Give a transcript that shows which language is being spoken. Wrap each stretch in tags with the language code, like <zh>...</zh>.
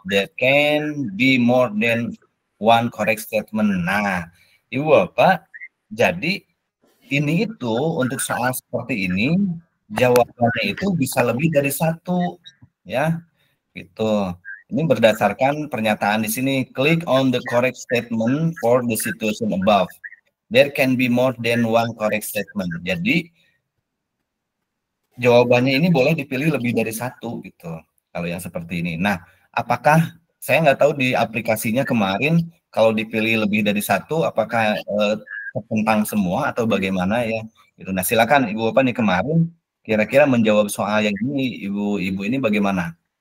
<en>There can be more than one correct statement.</en> <id>Nah, Ibu Bapak, jadi ini itu untuk soal seperti ini jawabannya itu bisa lebih dari satu, ya, gitu. Ini berdasarkan pernyataan di sini.</id> <en>Click on the correct statement for the situation above. There can be more than one correct statement.</en> <id>Jadi jawabannya ini boleh dipilih lebih dari satu gitu. Kalau yang seperti ini. Nah, apakah saya nggak tahu di aplikasinya kemarin kalau dipilih lebih dari satu, apakah tertentang semua atau bagaimana ya? Gitu. Nah, silakan Ibu Bapak nih kemarin kira-kira menjawab soal yang ini, Ibu ini bagaimana?</id>